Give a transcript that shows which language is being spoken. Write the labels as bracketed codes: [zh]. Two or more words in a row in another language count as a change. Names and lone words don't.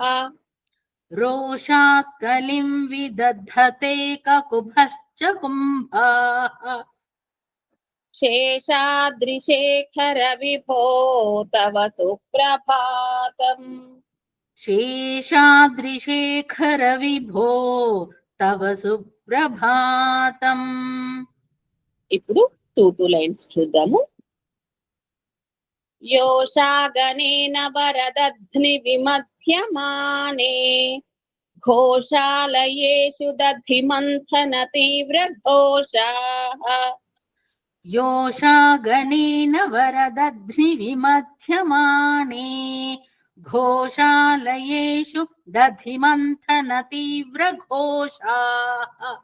[sa] रोषात् कलिं विदधते ककुभश्च कुम्भाः शेषाद्रिशेखर विभो तव सुप्रभातम् शेषाद्रिशेखर विभो तव సుప్రభాతం [te] ఇప్పుడు 2 లైన్స్ చూద్దాము. [sa] योषागणेन वरदध्नि विमध्यमाने घोषालयेषु दधिमन्थन तीव्रघोषाः योषागणेन वरदध्नि विमध्यमाने घोषालयेषु दधिमन्थन तीव्र घोषाः